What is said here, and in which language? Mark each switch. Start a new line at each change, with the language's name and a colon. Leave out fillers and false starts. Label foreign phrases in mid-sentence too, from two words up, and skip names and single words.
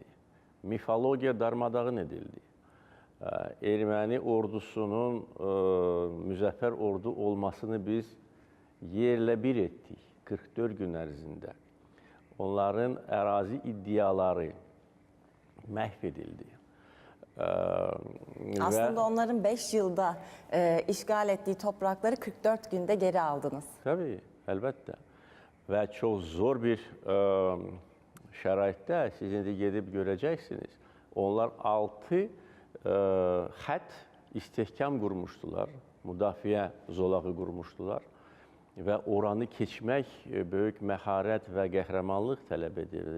Azerbaijani: Mifologiya darmadağın edildi. Erməni ordusunun müzəffər ordu olmasını biz yerlə bir etdik 44 gün ərzində. Onların ərazi iddiaları məhv edildi.
Turkish: Aslında onların 5 yılda işgal ettiği toprakları 44 günde geri aldınız.
Azerbaijani: Tabii, əlbəttə. Və çox zor bir şəraitdə siz indi gedib görəcəksiniz. Onlar 6 xət istehkam qurmuşdular, müdafiə zolağı qurmuşdular və oranı keçmək böyük məharət və qəhrəmanlıq tələb edirdi.